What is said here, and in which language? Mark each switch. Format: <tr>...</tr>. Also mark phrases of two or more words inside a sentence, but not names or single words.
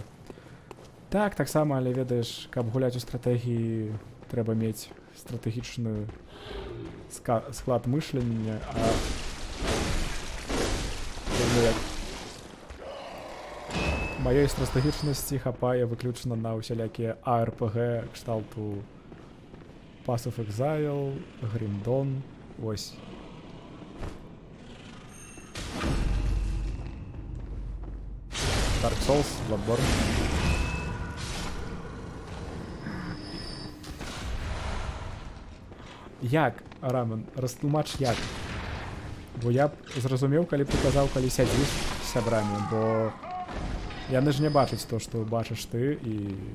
<be>Так, таксама, але ведаеш, каб гуляць у стратэгіі, трэба мець стратэгічны склад мышлення, а маёй стратэгічнасці хапае выключна на ўсялякія ARPG кшталту Path of Exile, Grim Dawn, вось. Dark Souls, Bloodborne. Як, Рамен, растлумач як? Бо я б зразумеў, калі б ты казаў, калі сядзіш з сябрамі, бо яны ж не бачаць то, што бачыш ты, і...</be>